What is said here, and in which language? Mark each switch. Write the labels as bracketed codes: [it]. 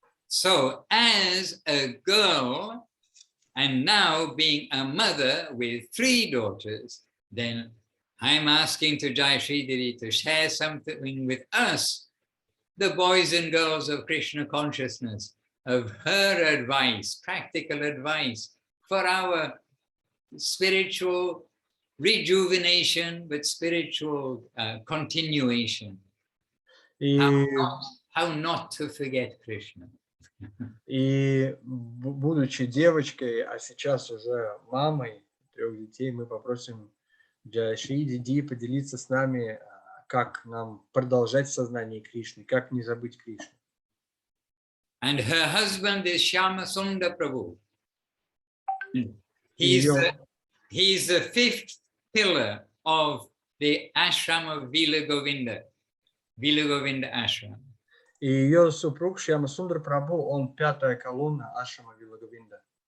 [en] So as a girl, and now being a mother with 3 daughters, then I'm asking to Jai Shri Devi to share something with us, the boys and girls of Krishna consciousness. of her advice, practical advice for our spiritual rejuvenation, but spiritual continuation. [ru] И, [en] How not to forget Krishna. [ru] и будучи девочкой, а сейчас уже мамой 3 детей, мы попросим Джайшри Диди поделиться с нами, как нам продолжать в сознании Кришны, как не забыть Кришну. [en] And her husband is Shyama Sundar Prabhu. [ru] Её- [en] He's the 5th pillar of the ashram of Vila Govinda ashram. [ru] И ее супруг Шьяма Сундар Прабху, он 5-я колонна ашрама Вилаговинда.